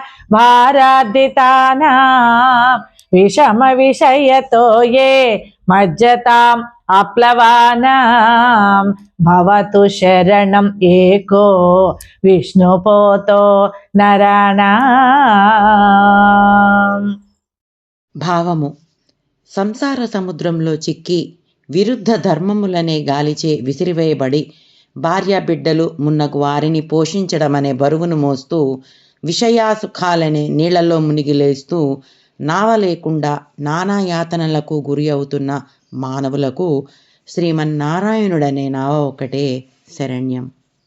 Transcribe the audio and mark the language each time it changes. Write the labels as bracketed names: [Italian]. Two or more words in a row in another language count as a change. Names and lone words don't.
[Sanskrit] भारादितानां विषमविषयतो ये मज्जताम् अप्लवानां भवतु शरणम् एको विष्णुपोतो नराणाम्। [Telugu] భావము సంసార సముద్రంలో చిక్కి విరుద్ధ ధర్మములనే గాలిచే విసిరివేయబడి భార్యాబిడ్డలు మున్నగు వారిని పోషించడమనే బరువును మోస్తూ విషయాసుఖాలనే నీళ్లలో మునిగిలేస్తూ నావ లేకుండా నానా యాతనలకు గురి అవుతున్న మానవులకు శ్రీమన్నారాయణుడనే నావ ఒకటే శరణ్యం.